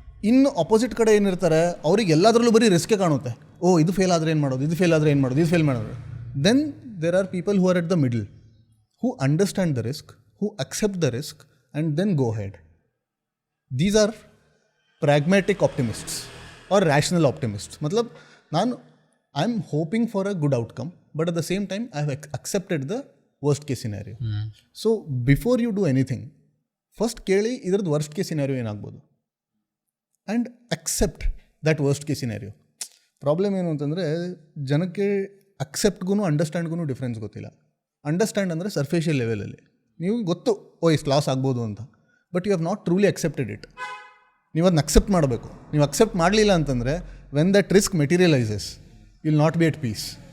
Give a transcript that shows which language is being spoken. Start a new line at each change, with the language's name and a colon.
Kannada: ಇನ್ನು ಅಪೋಸಿಟ್ ಕಡೆ ಏನಿರ್ತಾರೆ, ಅವ್ರಿಗೆ ಎಲ್ಲದರಲ್ಲೂ ಬರೀ ರಿಸ್ಕೇ ಕಾಣುತ್ತೆ. ಇದು ಫೇಲ್ ಆದರೆ ಏನು ಮಾಡೋದು, ಇದು ಫೇಲ್ ಆದರೆ ಏನು ಮಾಡೋದು, ಇದು ಫೇಲ್ ಮಾಡೋದು.
English: Then there are people who are at the middle, who understand the risk, who accept the risk and then go ahead. These are pragmatic optimists or rational optimists. मतलब I am hoping for a good outcome, but at the same time I have accepted the worst case scenario. So before you do anything, first
Kannada: ಕೇಳಿ ಇದ್ರದ್ದು
English: worst case scenario
Kannada: ಏನಾಗ್ಬೋದು
English: and accept that worst case scenario.
Kannada: Problem ಏನು ಅಂತಂದರೆ, ಜನಕ್ಕೆ ಅಕ್ಸೆಪ್ಟ್ಗೂ ಅಂಡರ್ಸ್ಟ್ಯಾಂಡ್ಗೂ difference ಗೊತ್ತಿಲ್ಲ. Understand ಅಂದರೆ ಸರ್ಫೇಷಿಯಲ್ ಲೆವೆಲಲ್ಲಿ ನೀವು ಗೊತ್ತು, ಇಷ್ಟು ಲಾಸ್ ಆಗ್ಬೋದು ಅಂತ,
English: But you have not truly accepted it.
Kannada: ನೀವು ಅದನ್ನ ಅಕ್ಸೆಪ್ಟ್ ಮಾಡಬೇಕು. ನೀವು ಅಕ್ಸೆಪ್ಟ್ ಮಾಡಲಿಲ್ಲ ಅಂತಂದರೆ,
English: When that risk materialises, will not be at peace.